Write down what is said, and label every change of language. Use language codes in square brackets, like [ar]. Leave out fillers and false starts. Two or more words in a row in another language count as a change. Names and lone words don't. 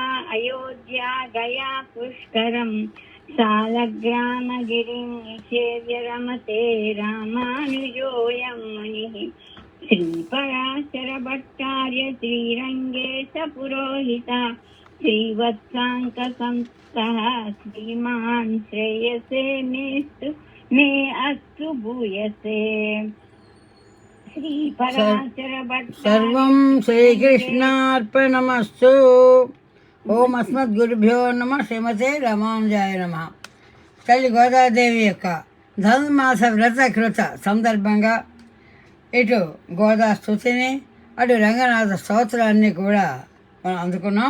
[sa] अयोध्या गया पुष्करम् सालग्रामगिरिं निषेव्य रमते रामानुजोऽयं मुनिः श्रीपराशर भट्टार्य श्रीरङ्गेश पुरोहिता श्रीवत्साङ्कसंस्थः श्रीमान् श्रेयसे मे अस्तु भूयसे సర్వం శ్రీకృష్ణార్పణమస్తు. ఓం అస్మద్గురుభ్యో నమ. శ్రీమతే రామానుజాయ నమ. [te] తల్లి గోదాదేవి యొక్క ధనుర్మాస వ్రత కృత సందర్భంగా ఇటు గోదా స్తుతిని అటు రంగనాథ స్తోత్రాన్ని కూడా మనం అందుకున్నాం.